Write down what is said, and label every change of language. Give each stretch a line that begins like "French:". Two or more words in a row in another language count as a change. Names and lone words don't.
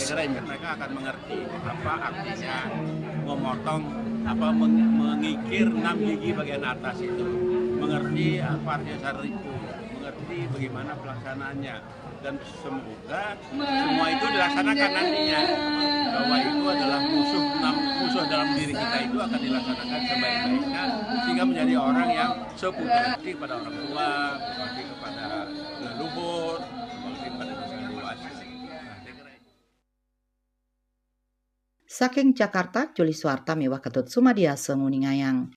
Indonesian: mereka akan mengerti apa artinya memotong, mengikir 6 gigi bagian atas itu, mengerti apa artinya sarripu, mengerti bagaimana pelaksanaannya, dan semoga semua itu dilaksanakan nantinya, bahwa itu adalah musuh dalam diri kita itu akan dilaksanakan sebaik-baiknya sehingga menjadi orang yang berbakti kepada orang tua, berbakti kepada leluhur, berbakti kepada masyarakat dewasa.
Balinese: Saking Jakarta, Juli Suarta miwah ketut sumadiasa nguningayang.